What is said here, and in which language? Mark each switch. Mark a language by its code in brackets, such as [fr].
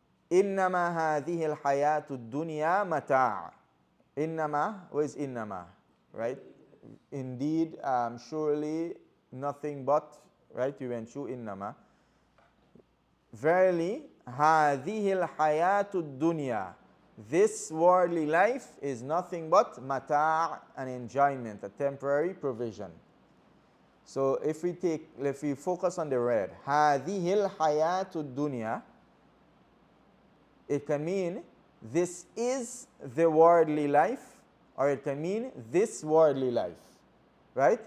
[ar] إنما هذه الحياة الدنيا متاع. [en] إنما, what is إنما? Right? Indeed, surely, nothing but, right? You went through إنما. Verily, [ar] هذه الحياة الدنيا. [en] This worldly life is nothing but mata', an enjoyment, a temporary provision. So if we focus on the red, [ar] هذه الحياة الدنيا, [en] it can mean this is the worldly life, or it can mean this worldly life, right?